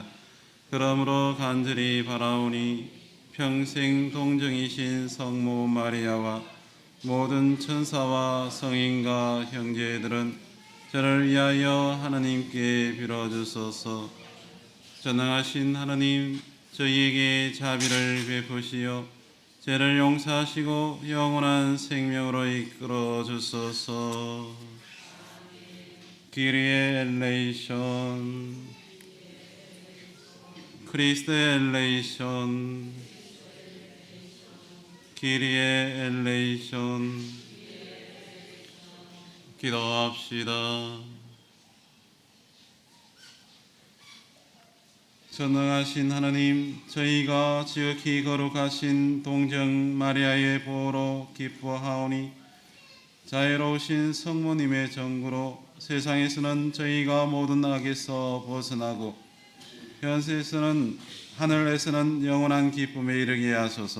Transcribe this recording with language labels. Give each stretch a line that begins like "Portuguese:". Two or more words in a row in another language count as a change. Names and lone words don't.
Korean: 그러므로 간절히 바라오니 평생 동정이신 성모 마리아와 모든 천사와 성인과 형제들은 저를 위하여 하나님께 빌어주소서. 전능하신 하나님, 저희에게 자비를 베푸시어 죄를 용서하시고 영원한 생명으로 이끌어 주소서.
Latin: Kyrie eleison, Christe eleison, Kyrie eleison.
Korean: 기도합시다. 전능하신 하나님, 저희가 지극히 거룩하신 동정 마리아의 보호로 기뻐하오니 자애로우신 성모님의 정구로 세상에서는 저희가 모든 악에서 벗어나고 현세에서는 하늘에서는 영원한 기쁨에 이르게 하소서.